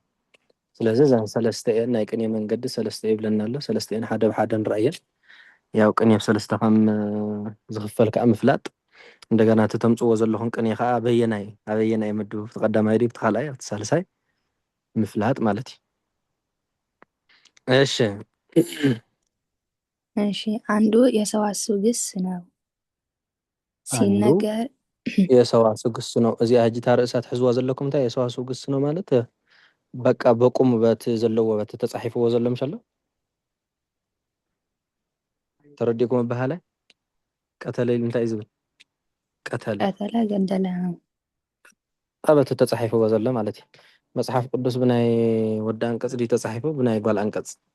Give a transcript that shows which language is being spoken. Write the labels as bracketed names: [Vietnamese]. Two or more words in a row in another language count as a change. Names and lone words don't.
[Tigrinya] ስለዚ እዘን ሰለስተ እየን ናይ ቅኔ መንገዲ ሰለስተ ይብለና ኣሎ ሰለስተ እየን ሓደ ብሓደ ንረአየን ያው ቅኔ ብሰለስተ ከም ዝኽፈል ከዓ ምፍላጥ እንደገና ተተምፅዎ ዘለኹም ቅኔ ከዓ ኣበየናይ ምድቡ ተቀዳማይ ድዩ ተኻልኣይ ኣብቲ ሳልሳይ ምፍላጥ ማለት እዩ። እሺ [Amharic] እሺ አንዱ የሰዋስው ግስ ነው አንዱ ሲነገር የሰዋስው ግስ ነው። [Tigrinya] እዚኣ ሕጂ እታ ርእሳ ትሕዝዋ ዘለኩም እንታይ [Amharic] የሰዋስው ግስ ነው [Tigrinya] ማለት በቃ በቁም በት ዘለዎ በት ተጻሒፍዎ ዘሎ ምሻሎ ተረዲእኩም ኣበሃላይ ቀተለ ኢሉ እንታይ እዩ ዝብል ቀተለ [Amharic] ቀተለ ገደለ ነው። [Tigrinya] ኣበቱ ተጻሒፍዎ ዘሎ ማለት እዩ። መጽሓፍ ቅዱስ ብናይ ወዲ አንቀጽ ድዩ ተጻሒፉ ብናይ ጓል አንቀጽ?